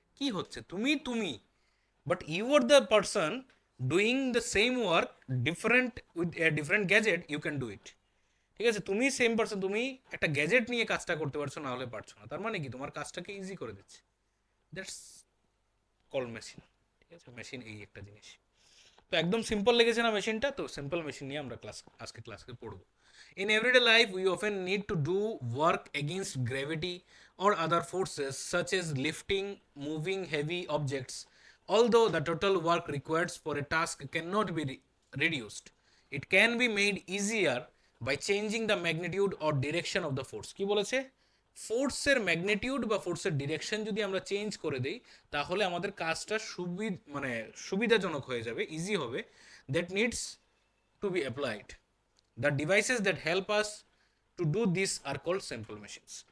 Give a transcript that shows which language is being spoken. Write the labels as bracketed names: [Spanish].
[Bangla] কি হচ্ছে, তুমি [English] but you are the person doing the same work, different with a different gadget, you can do it, [Bangla] ঠিক আছে, তুমি সেম পারসন, তুমি একটা গ্যাজেট নিয়ে কাজটা করতে পারছো, না হলে পারছো না, তার মানে কি তোমার কাজটাকে ইজি করে দিচ্ছে। দ্যাটস কল মেশিন, ঠিক আছে, মেশিন এই একটা জিনিস। তো একদম সিম্পল লেগেছে না মেশিনটা? তো সিম্পল মেশিন নিয়ে আমরা আজকে ক্লাসকে পড়বো। [English] In everyday life, we often need to do work against gravity or other forces such as lifting, moving heavy objects. Although the total work required for a task cannot be reduced, it can be made easier by changing the magnitude or direction of the force. [Bangla] কি বলেছে? ফোর্সের magnitude বা ফোর্সের direction যদি আমরা change করে দিই তাহলে আমাদের কাজটা মানে সুবিধাজনক হয়ে যাবে, ইজি হবে। [English] That needs to be applied. The devices that help us to do this are called simple machines.